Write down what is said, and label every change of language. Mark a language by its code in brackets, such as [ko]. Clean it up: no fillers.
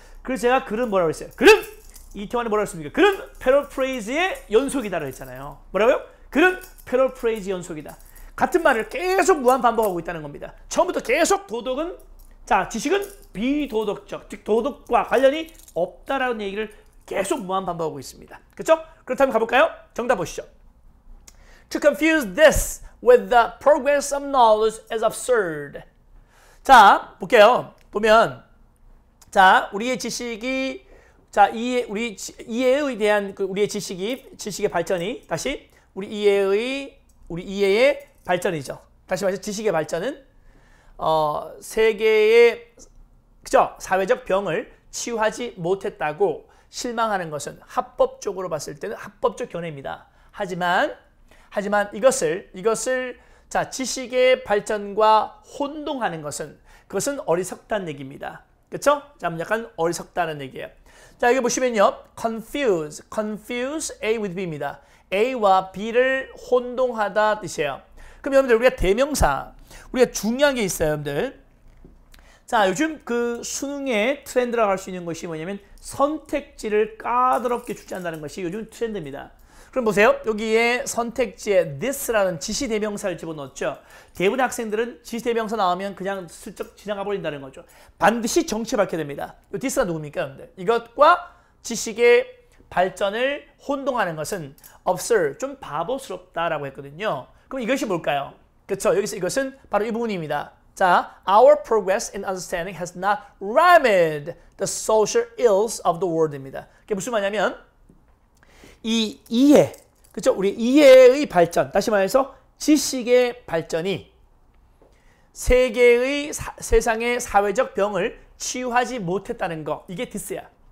[ko] 그래서 제가 글은 뭐라고 했어요? 글은 이태원에 뭐라고 했습니까? 글은 paraphrase의 연속이다라고 했잖아요. 뭐라고요? 글은 paraphrase 연속이다. 같은 말을 계속 무한 반복하고 있다는 겁니다. 처음부터 계속 도덕은 자 지식은 비도덕적, 즉 도덕과 관련이 없다라는 얘기를 계속 무한 반복하고 있습니다. 그렇죠? 그렇다면 가볼까요? 정답 보시죠. [en] To confuse this with the progress of knowledge is absurd. [ko] 자, 볼게요. 보면 자, 우리의 지식이 자, 이해에 대한 우리의 지식의 발전이 다시 우리 이해의 발전이죠. 다시 말해서 지식의 발전은 세계의 그죠? 사회적 병을 치유하지 못했다고 실망하는 것은 합법적으로 봤을 때는 합법적 견해입니다. 하지만 이것을 자 지식의 발전과 혼동하는 것은 그것은 어리석다는 얘기입니다. 그렇죠? 자, 약간 어리석다는 얘기예요. 자, 여기 보시면요. [en] confuse A with B입니다. [ko] A와 B를 혼동하다 뜻이에요. 그럼 여러분들 우리가 대명사 우리가 중요한 게 있어요, 여러분들. 자, 요즘 그 수능의 트렌드라고 할 수 있는 것이 뭐냐면 선택지를 까다롭게 출제한다는 것이 요즘 트렌드입니다. 그럼 보세요. 여기에 선택지에 this라는 지시대명사를 집어넣었죠. 대부분의 학생들은 지시대명사 나오면 그냥 슬쩍 지나가 버린다는 거죠. 반드시 정치 밝혀야 됩니다. 이 this가 누굽니까, 여러분들? 이것과 지식의 발전을 혼동하는 것은 absurd, 좀 바보스럽다라고 했거든요. 그럼 이것이 뭘까요? 그렇죠. 여기서 이것은 바로 이 부분입니다. [en] 자, our progress in understanding has not remedied the social ills of the world [ko] 입니다. 그게 무슨 말이냐면 이 이해, 그렇죠? 우리 이해의 발전, 다시 말해서 지식의 발전이 세상의 사회적 병을 치유하지 못했다는 거, 이게 디스야.